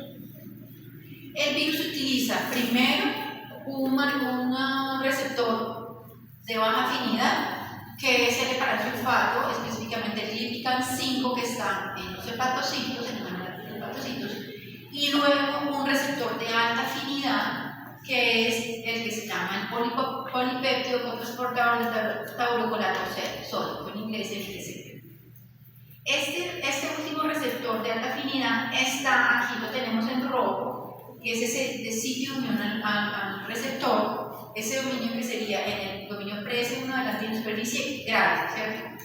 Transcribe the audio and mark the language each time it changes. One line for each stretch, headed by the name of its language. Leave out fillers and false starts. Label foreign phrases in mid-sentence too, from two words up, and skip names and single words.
Spanish: El virus utiliza primero un receptor de baja afinidad, que es el heparansulfato, específicamente el gliptican 5 que está en los hepatocitos, en los hepatocitos, y luego un receptor de alta afinidad, que es el que se llama el polipéptido cotransportador de taurocolato sódico, en inglés el ITC. Este último receptor de alta afinidad está, aquí lo tenemos en rojo, que es ese sitio de unión al receptor, ese dominio que sería en el dominio PRS1 de la antígeno de superficie grande, ¿cierto?